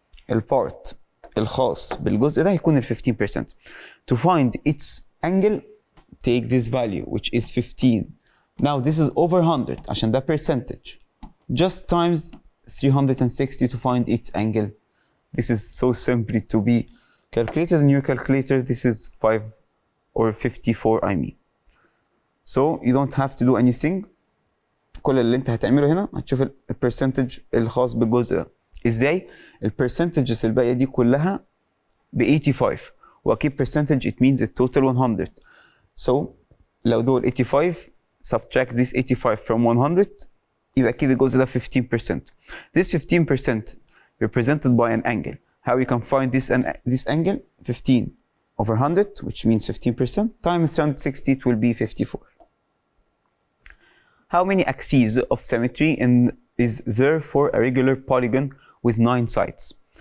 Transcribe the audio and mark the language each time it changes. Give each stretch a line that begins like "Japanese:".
Arabic: البارت الخاص بالجزء ده هيكون ال 15%.
English: To find its angle, take this value, which is 15. Now this is over 100,
Arabic: عشان ده
English: percentage. Just times 360 to find its angle. This is so simply to be calculated in your calculator. This is 5 or 54 I mean. So you don't have to do anything.
Arabic: كل اللي انت هتعمله هنا هتشوف البرسنتج الخاص بالجزء ده. ازاي؟ البرسنتجز الباقية دي كلها ب 85 واكيد
English: percentage it means the total 100.
Arabic: So لو دول 85
English: subtract this 85 from 100
Arabic: يبقى اكيد الجزء ده 15%.
English: This 15% represented by an angle. How you can find this angle? 15 over 100, which means 15%, times 360, it will be 54. How many axes of symmetry is there for a regular polygon with 9 sides?